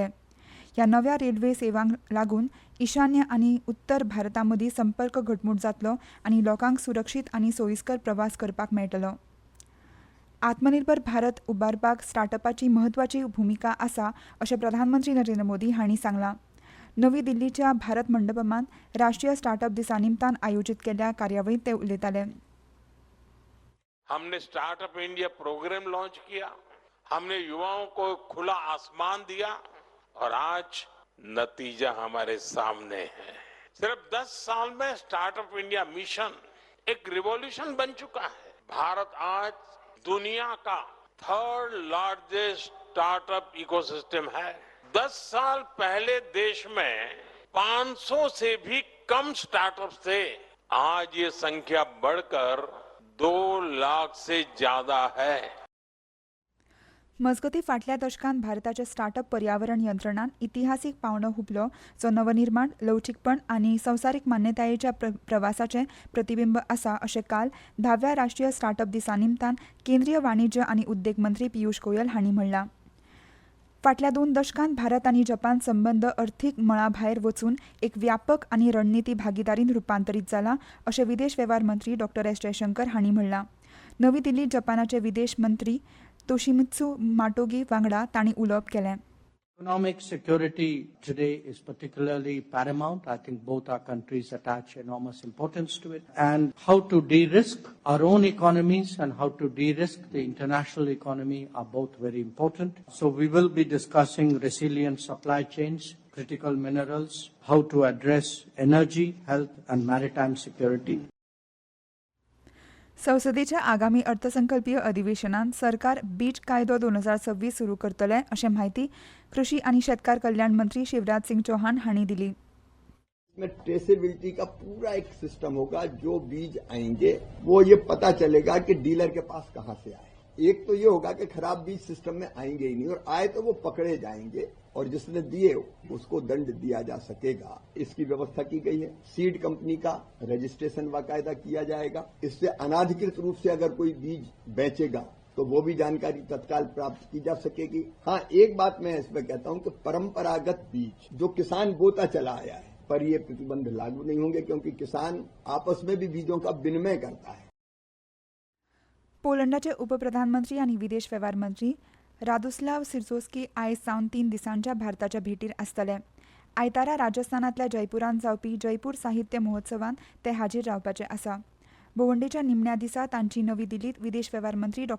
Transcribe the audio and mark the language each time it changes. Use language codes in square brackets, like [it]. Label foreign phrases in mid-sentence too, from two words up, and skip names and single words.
[kok] ह्या नव्या रेल्वे सेवांक लागून ईशान्य आनी उत्तर भारता मदीं संपर्क घटमूट जातलो आनी लोकांक सुरक्षीत आनी सोयीस्कर प्रवास करपाक मेळटलो. आत्मनिर्भर भारत उबारपाक स्टार्टअपाची म्हत्वाची भुमिका आसा अशें प्रधानमंत्री नरेंद्र मोदी हांणी सांगलां. नवी दिल्लीच्या भारत मंडपमांत राष्ट्रीय स्टार्टअप दिसा निमतान आयोजीत केल्ल्या कार्यावळींत ते उलयताले. [hi] हमने [en] startup India program launch [hi] किया, हमने युवाओं को खुला आसमान दिया और आज नतीजा हमारे सामने है. सिर्फ 10 साल में [en] startup India mission [hi] एक रिवॉल्यूशन बन चुका है. भारत आज दुनिया का [en] 3rd largest startup ecosystem [hi] है. 10 साल पहले देश में 500 से भी कम स्टार्टअप्स थे. आज ये संख्या बढ़कर 2 लाख से ज्यादा है. [kok] मजगतीं फाटल्या दशकांत भारताच्या स्टार्टअप पर्यावरण यंत्रणान इतिहासीक पावंडो हुबलो जो नवनिर्माण, लवचीकपण आनी संवसारीक मान्यतायेच्या प्रवासाचें प्रतिबिंब आसा अशें काल 10व्या राष्ट्रीय स्टार्टअप दिसा निमतान केंद्रीय वाणिज्य आनी उद्देग मंत्री पियुष गोयल हांणी म्हणलां. फाटल्या 2 दशकांत भारत आनी जपान संबंद अर्थीक मळा भायर वचून एक व्यापक आनी रणनीती भागीदारीन रुपांतरीत जाला अशें विदेश वेव्हार मंत्री डॉ. एस. जयशंकर हांणी म्हणलां. नवी दिल्लीत जपानाचे विदेश मंत्री तोशिमित्सु माटोगी वांगडा तांणी उलोवप केलें. [en] Economic security today is particularly paramount. I think both our countries attach enormous importance to it. And how to de-risk our own economies and how to de-risk the international economy are both very important. So we will be discussing resilient supply chains, critical minerals, how to address energy, health and maritime security. [kok] संसदेच्या आगामी अर्थसंकल्पीय अधिवेशनात सरकार बीज कायदो 2026 सुरू करतले अशें माहिती कृषी आनी शेतकार कल्याण मंत्री शिवराज सिंग चौहान हांणी दिली. [hi] इसमें ट्रेसेबिलिटी का पूरा एक सिस्टम होगा. जो बीज आएंगे वो ये पता चलेगा कि डीलर के पास कहां से आए. एक तो ये होगा कि खराब बीज सिस्टम में आएंगे ही नहीं और आए तो वो पकड़े जाएंगे और जिसने दिए उसको दंड दिया जा सकेगा. इसकी व्यवस्था की गई है. [en] seed company [hi] का रजिस्ट्रेशन बाकायदा किया जाएगा. इससे अनाधिकृत रूप से अगर कोई बीज बेचेगा तो वो भी जानकारी तत्काल प्राप्त की जा सकेगी. हाँ, एक बात मैं इसमें कहता हूं कि परंपरागत बीज जो किसान बोता चला आया है पर ये प्रतिबंध लागू नहीं होंगे क्योंकि किसान आपस में भी बीजों का विनिमय करता है. [kok] पोलंडाचे उपप्रधानमंत्री आनी विदेश वेव्हार मंत्री रादोस्लाव सिर्झोस्की आयज सावन 3 दिसांच्या भारताच्या भेटीर आसतले. आयतारा राजस्थानांतल्या जयपुरांत जावपी जयपूर साहित्य महोत्सवांत ते हाजीर रावपाचे आसा. भोंवडेच्या निमण्या दिसा तांची नवी दिल्लीत विदेश वेव्हार मंत्री डॉ.